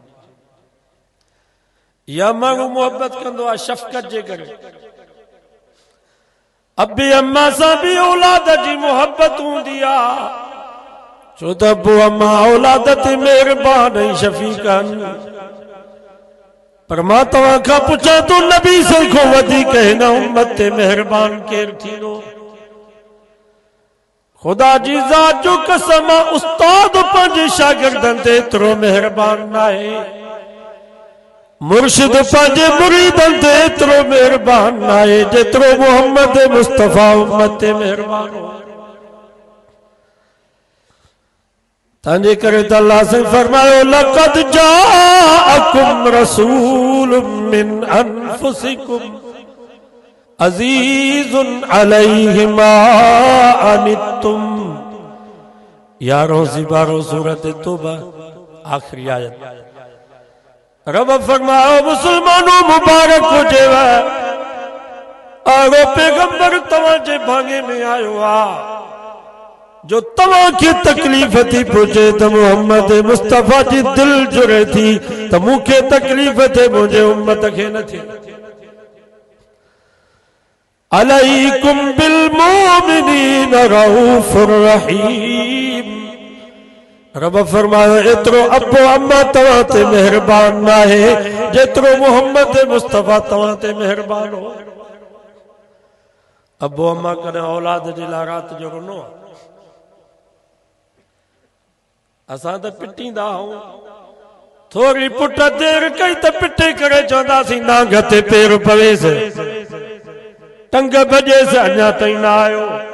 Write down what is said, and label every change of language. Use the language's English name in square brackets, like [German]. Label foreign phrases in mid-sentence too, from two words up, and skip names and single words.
[Sindhi] या माण्हू मोहब्बत कंदो आहे शफ़क़त जे करे। अबी अम्मा सां भी औलाद जी मोहब्बत हूंदी आहे छो त अबू अम्मा औलाद ते मेहरबान ऐं शफ़ीक़ आहिनि। पर मां तव्हां खां पुछां तो नबी से को वधीक हिन उम्मत ते मेहरबान केरु थींदो? खुदा जी ज़ात जो कसम उस्ताद पंहिंजे शागिर्दनि ते एतिरो मेहरबान नाहे। मुर्शिद पंहिंजे मुरीदनि ते एतिरो मेहरबान नाहे जेतिरो मोहम्मद मुस्तफ़ा उम्मत ते मेहरबान हो। तंहिंजे करे त अल्लाह से फरमायो [Arabic] لقد جاءكم رسول من أنفسكم عزيز عليه ما عنتم. [Sindhi] 11 सूरत तौबा आखिरी आयत। रब फरमाओ मुसलमानों मुबारक हुजेव आगो पैगंबर तव्हांजे भाङे में आयो आ जो तव्हांखे तकलीफ़ थी पुछे त मोहम्मद मुस्तफ़ा जी दिल जुड़े थी त मूंखे तकलीफ़ थे मुंहिंजे उम्मत खे न थे। [Arabic] عليكم بالمؤمنين رءوف رحيم. [Sindhi] रब फरमायो एतिरो अबो अम्मा तव्हां ते मेहरबान नाहे जेतिरो मोहम्मद मुस्तफ़ा तव्हां ते मेहरबान हो। अबो अम्मा कॾहिं औलाद जे लाइ राति जो रुनो आहे? असां त पिटींदा आहियूं थोरी पुट देर कई त पिटे करे चवंदासीं नांग ते पेर पवेस टंग भॼेस अञा ताईं न आयो।